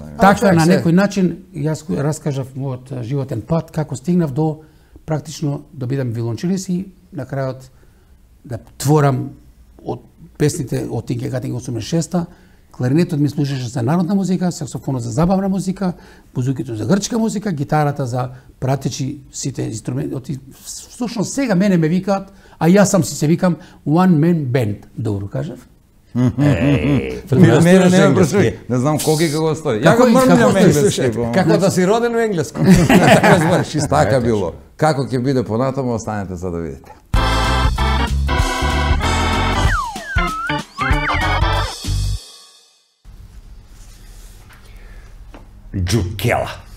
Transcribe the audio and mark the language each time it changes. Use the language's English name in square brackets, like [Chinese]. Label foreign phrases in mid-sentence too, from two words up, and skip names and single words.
[Macedonian] Така на некој начин јас раскажав мојот животен пат како стигнав до практично да бидам виолончелист и на крајот да творам од песните од Тинке Катинг 86-та. Кларинетот ми служеше за народна музика, саксофонот за забавна музика, бузукито за грчка музика, гитарата за пратечи сите инструменти. Всушност сега мене ме викаат, а јас сам си се викам [English] one man band, [Macedonian] добро кажав. Мене не прашувај, не знам колки како стои. Ја го мрмнам енглески. Како да си роден во енглеско. Така било. Како ќе биде понатаму, останете за да видите. Джукела.